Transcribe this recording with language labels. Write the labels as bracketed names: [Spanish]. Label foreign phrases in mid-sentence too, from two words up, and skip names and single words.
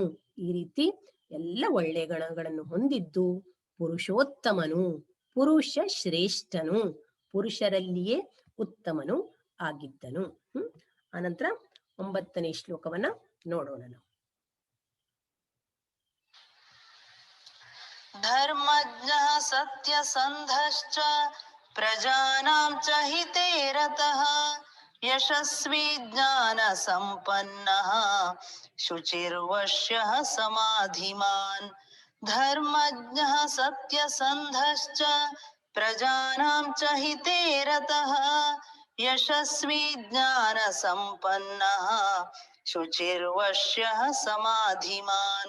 [Kannada] ಈ ರೀತಿ ಎಲ್ಲ ಒಳ್ಳೆಯ ಗುಣಗಳನ್ನು ಹೊಂದಿದ್ದು ಪುರುಷೋತ್ತಮನು, ಪುರುಷ ಶ್ರೇಷ್ಠನು, ಪುರುಷರಲ್ಲಿಯೇ ಉತ್ತಮನು ಆಗಿದ್ದನು. ಅನಂತರ 9ನೇ ಶ್ಲೋಕವನ್ನ ನೋಡೋಣ ನಾವು. [Sanskrit] ಧರ್ಮಜ್ಞಃ ಸತ್ಯಸಂಧಶ್ಚ ಪ್ರಜಾನಾಂ ಚ ಹಿತೇ ರತಃ ಯಶಸ್ವಿ ಜ್ಞಾನ ಸಂಪನ್ನಃ ಶುಚಿರ್ವಶ್ಯಃ ಸಮಾಧಿಮಾನ್. ಧರ್ಮಜ್ಞಃ ಸತ್ಯಸಂಧಶ್ಚ ಪ್ರಜಾನಾಂ ಚ ಹಿತೇ ರತಃ ಯಶಸ್ವಿ ಜ್ಞಾನ ಸಂಪನ್ನಃ ಶುಚಿರ್ವಶ್ಯಃ ಸಮಾಧಿಮಾನ್.